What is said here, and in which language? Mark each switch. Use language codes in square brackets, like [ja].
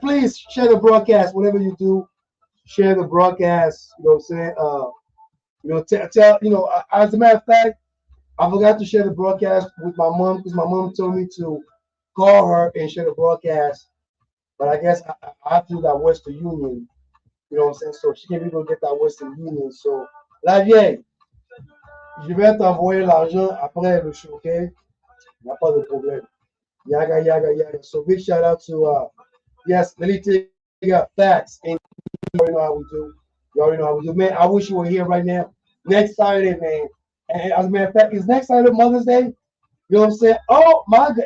[en] Please share the broadcast. Whatever you do, share the broadcast. You know what I'm saying? Tell. As a matter of fact, I forgot to share the broadcast with my mom, because my mom told me to call her and share the broadcast. But I guess I have to do that Western Union. You know what I'm saying? So she can't even get that Western Union. So, [fr] la vieille, je vais t'envoyer l'argent après le show, OK? Il n'y a pas de problème. Yaggah, Yaggah, Yaggah. [en] So big shout out to yes, Melita got facts. And you already know how we do. You already know how we do. Man, I wish you were here right now. Next Saturday, man. And as a matter of fact, is next Saturday Mother's Day? You know what I'm saying? Oh my God.